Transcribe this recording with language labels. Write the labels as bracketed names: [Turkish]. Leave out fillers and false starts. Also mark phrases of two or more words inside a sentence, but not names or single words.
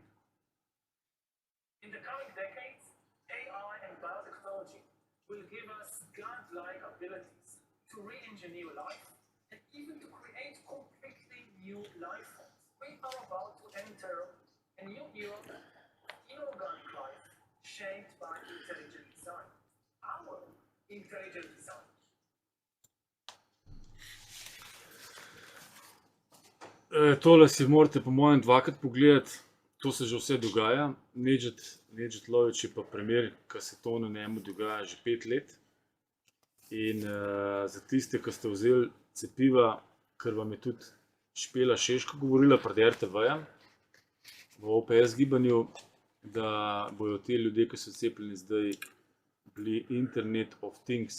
[English] In the coming decades, AI and biotechnology will give us godlike abilities to re-engineer life and even to create completely new life forms. We are about to enter a new era of inorganic life shaped by intelligent design. Our intelligent design. [Slovenian] Tole si morate po mojem dvakrat pogledati, to se že vse dogaja. Nedžet Lovič je pa primer, ki se to na njemu dogaja že 5 let. In za tiste, ki ste vzeli cepiva, ker vam je tudi Špela Šeško govorila pred RTV-ja v OPS gibanju, da bojo te ljudje, ki so cepljeni zdaj, bili [English] Internet of Things.